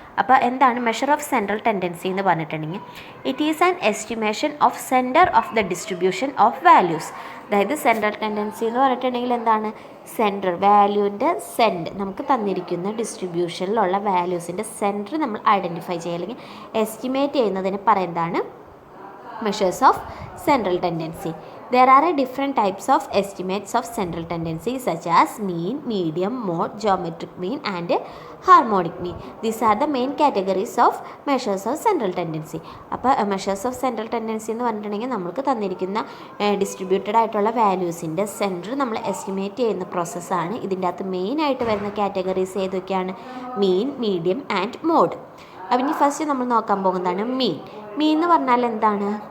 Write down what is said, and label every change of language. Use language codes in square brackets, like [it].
[ml] അപ്പോൾ എന്താണ് [en] measure of central tendency [ml] എന്ന് പറഞ്ഞിട്ടുണ്ടെങ്കിൽ [en] It is an estimation of centre of the distribution of values. [ml] അതായത് സെൻട്രൽ ടെൻഡൻസി എന്ന് പറഞ്ഞിട്ടുണ്ടെങ്കിൽ എന്താണ്? സെൻറ്റർ, വാല്യൂവിൻ്റെ സെൻറ്റ്, നമുക്ക് തന്നിരിക്കുന്ന ഡിസ്ട്രിബ്യൂഷനിലുള്ള വാല്യൂസിൻ്റെ സെൻറ്റർ നമ്മൾ ഐഡൻറ്റിഫൈ ചെയ്യുക അല്ലെങ്കിൽ എസ്റ്റിമേറ്റ് ചെയ്യുന്നതിന് പറയുന്നതാണ് measures of central tendency. [en] There are different types of estimates of central tendency such as mean, medium, mode, geometric mean and harmonic mean. These are the main categories of measures of central tendency. [ml] അപ്പോൾ measures of central tendency എന്ന് പറഞ്ഞിട്ടുണ്ടെങ്കിൽ നമുക്ക് തന്നിരിക്കുന്ന distributed ആയിട്ടുള്ള വാല്യൂസിൻ്റെ centre നമ്മൾ estimate ചെയ്യുന്ന പ്രോസസ്സാണ്. ഇതിൻ്റെ അകത്ത് മെയിനായിട്ട് വരുന്ന കാറ്റഗറീസ് ഏതൊക്കെയാണ്? മീൻ, മീഡിയം ആൻഡ് മോഡ്. അപ്പം ഇനി ഫസ്റ്റ് നമ്മൾ നോക്കാൻ പോകുന്നതാണ് മീൻ. മീൻ എന്ന് പറഞ്ഞാൽ എന്താണ്?